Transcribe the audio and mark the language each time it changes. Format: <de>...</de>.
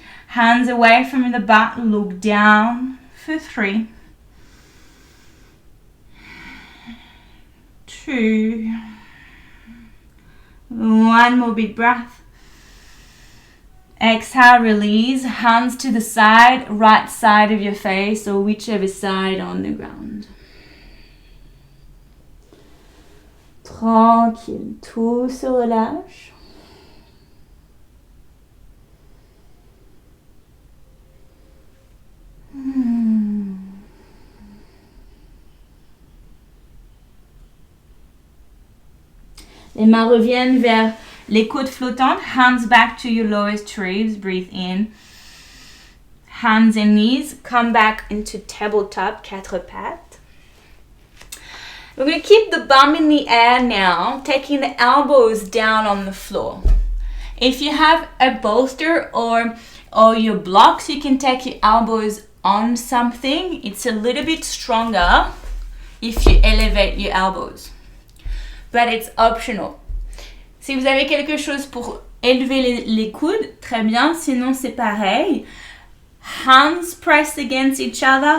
<en>Hands away from the butt, look down for 3, 2, 1 more big breath. Exhale, release, hands to the side, right side of your face or whichever side on the ground.</en> <fr>Tranquille, tout se relâche. Les mains reviennent vers les côtes flottantes.</fr> <en>Hands back to your lowest ribs. Breathe in. Hands and knees. Come back into tabletop, quatre pattes. We're going to keep the bum in the air now, taking the elbows down on the floor. If you have a bolster or your blocks, you can take your elbows on something. It's a little bit stronger if you elevate your elbows. But it's optional.</en> <fr>Si vous avez quelque chose pour élever les coudes, très bien. Sinon, c'est pareil.</fr> <en>Hands press against each other.</en>